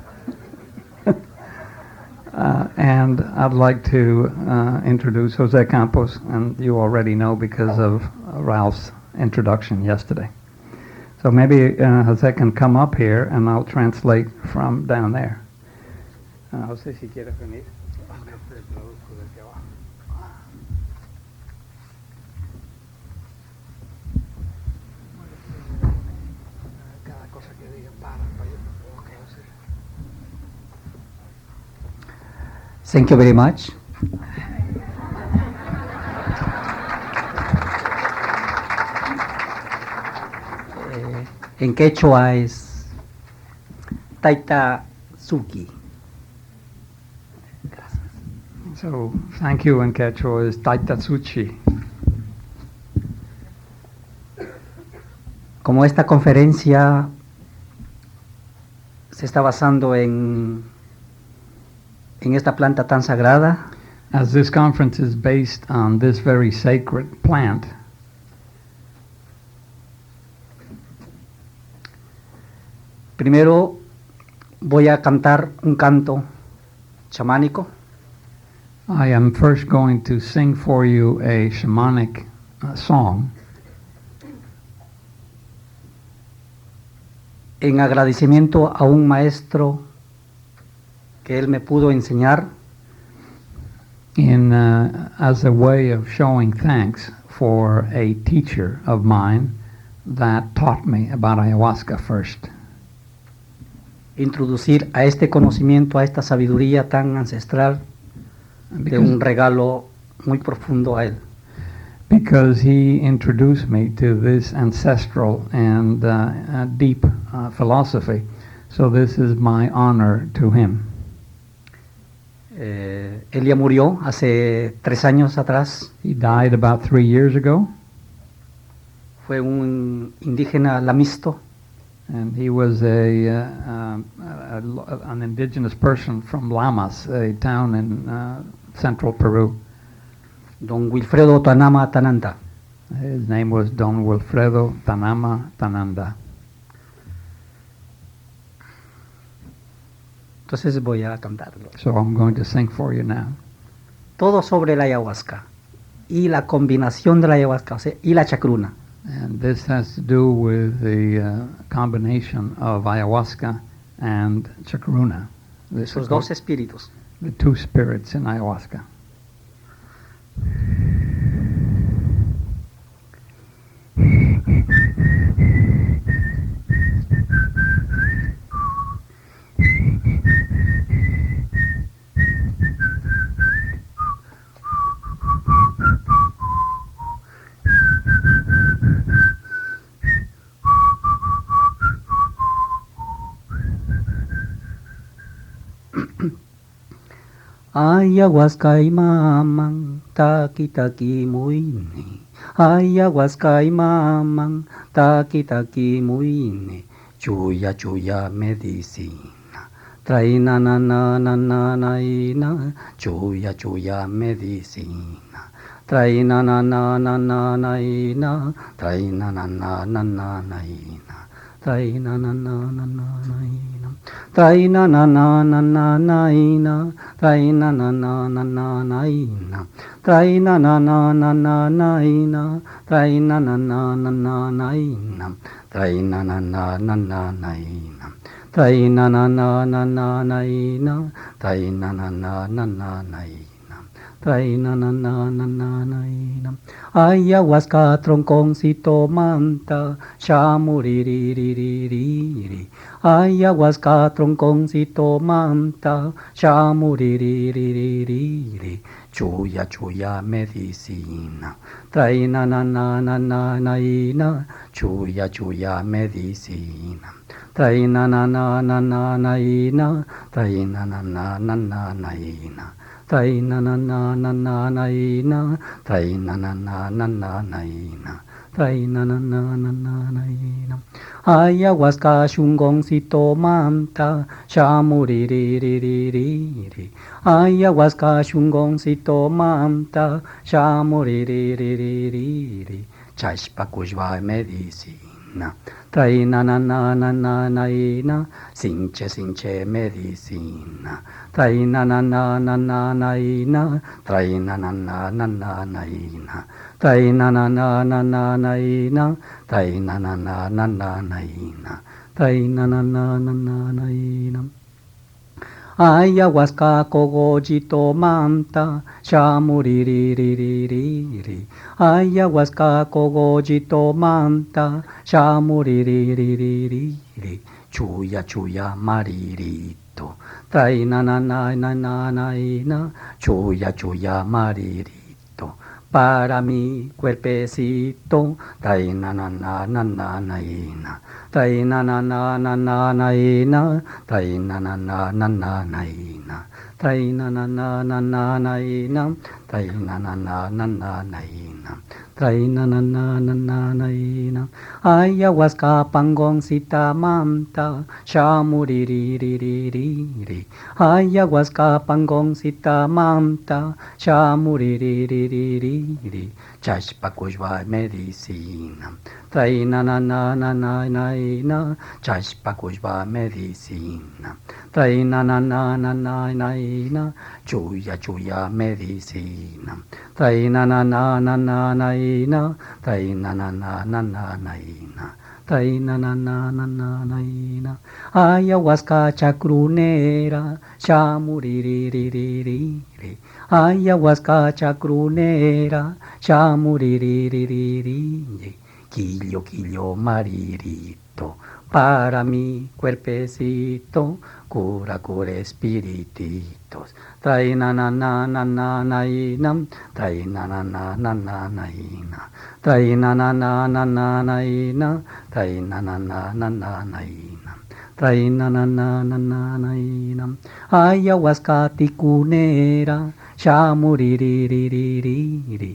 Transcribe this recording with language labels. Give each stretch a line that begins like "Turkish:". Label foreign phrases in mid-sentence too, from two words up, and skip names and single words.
English: And I'd like to introduce Jose Campos, and you already know because of Ralph's introduction yesterday. So maybe Jose can come up here, and I'll translate from down there. Jose,
Spanish: si quieres venir.
English: Thank you very much.
Spanish: En quechua es Taita Suki.
English: So thank you in Quechua is Taitatsuchi.
Spanish: Como esta conferencia se está basando en esta planta tan sagrada,
English: as this conference is based on this very sacred plant,
Spanish: primero voy a cantar un canto chamánico.
English: I am first going to sing for you a shamanic song
Spanish: en agradecimiento a un maestro que él me pudo enseñar,
English: as a way of showing thanks for a teacher of mine that taught me about ayahuasca first.
Spanish: Introducir a este conocimiento, a esta sabiduría tan ancestral, de un regalo muy profundo a él.
English: Because he introduced me to this ancestral and deep philosophy. So this is my honor to him.
Spanish: Él ya murió hace 3 años atrás.
English: He died about 3 years ago.
Spanish: Fue un indígena lamisto.
English: And he was an indigenous person from Lamas, a town in central Peru.
Spanish: Don Wilfredo Tanama Tananda.
English: His name was Don Wilfredo Tanama Tananda.
Spanish: Entonces voy a cantarlo.
English: So I'm going to sing for you now.
Spanish: Todo sobre la ayahuasca y la combinación de la ayahuasca, o sea, y la chacruna.
English: And this has to do with the combination of ayahuasca and chacruna.
Spanish: Esos dos espíritus.
English: the two spirits in ayahuasca.
Quechua: Ayahuasca y mamang taki taki muine. Ayahuasca y mamang taki taki muine. Chuya chuya medicina. Traina na na na na na ina. Chuya chuya medicina. Traina na na na na na ina. Traina na na na na na ina. Traina na na na na na ina. Traina na na na na na ina. Traina na na na na na ina. Traina na na na na na ina. Traina na na na na na ina. Traina na na na na na ina. Traina na na na na na ina. Traina na na na na na ina. Traina na na na na na ina. Ayahuasca tronconcito manta, shamuriririririri. Ayahuasca tronconcito manta, shamuriririririri. Chuya chuya medicina, traina na na na na na ina. Chuya chuya medicina, traina na na na na na ina. Traina na na na na na ina. Traina na na na na na ina. Traina na na na na na ina. Traina na na na na na ina. Ayahuasca shungoncito manta, shamuriririririri. Ayahuasca shungoncito manta, shamuriririririri. Chashpakujva medicina, traina na na na na na ina. Sinche sinche medicina, traina na na na na na ina. Traina na na na na na ina. Traina na na na na na ina. Traina na na na na na ina. Traina na na na na na ina. Ayahuasca cogojito manta, shamuriririririri. Ayahuasca cogojito manta, shamuriririririri. Chuya chuya maririto, traina na na na na na ina. Chuya chuya maririto,
Spanish: para mi cuerpecito, traina na na na na na ina. Traina na na na na na ina. Traina na na na na na ina. Traina na na na na na ina. Traina na na na na na ina. Traina na na na na na ina.
Quechua: Ayahuasca pangoncita manta, shamuriririririri. Ayahuasca pangoncita manta, shamuriririririri. Chashpakujva medicina, traina na na na na na ina. Chashpakujva medicina, traina na na na na na ina. Chuya chuya medicina, traina na na na na na ina. Traina na na na na na ina. Traina na na na na na ina. Ayahuasca chacrunera, shamuriririririri. Ayahuasca chacrunera, shamuriririririri. Quillo quillo maririto,
Spanish: para mi cuerpecito, cura cura espirititos. Traina na na na na na ina. Traina na na na na na ina. Traina na na na na na ina. Traina na na na na na ina. Traina na na na na na ina.
Quechua: Ayahuasca ticunera, shamuriririririri.